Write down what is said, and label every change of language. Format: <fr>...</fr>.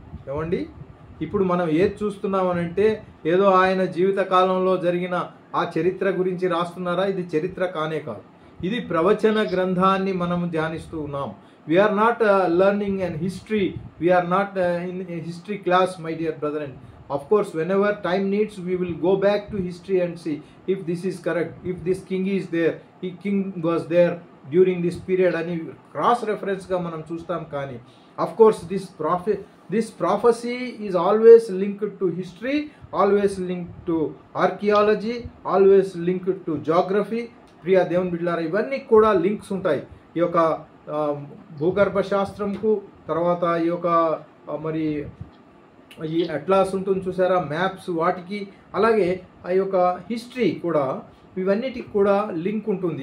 <te>ఏమండి, ఇప్పుడు మనం ఏది చూస్తున్నామనంటే ఏదో ఆయన జీవిత కాలంలో జరిగిన ఆ చరిత్ర గురించి రాస్తున్నారా? ఇది చరిత్ర కానే కాదు, ఇది ప్రవచన గ్రంథాన్ని మనం ధ్యానిస్తూ ఉన్నాం.</te> <en>We are not learning and history, we are not in history class, my dear brother. And of course whenever time needs we will go back to history and see if this is correct, if this king is there, he king was there during this period</en> <te>ani cross reference ga manam chustam.</te> <en>Kani of course this prophecy is always linked to history, always linked to archaeology, always linked to geography.</en> <te>ప్రియ దేవుని బిడ్డలారా, ఇవన్నీ కూడా links ఉంటాయి ఈ యొక్క భూగర్భ శాస్త్రంకు. తర్వాత ఈ యొక్క మరి ఈ అట్లాస్ ఉంటుంది చూసారా, మ్యాప్స్, వాటికి అలాగే ఆ యొక్క హిస్టరీ కూడా, ఇవన్నిటికి కూడా లింక్ ఉంటుంది.</te>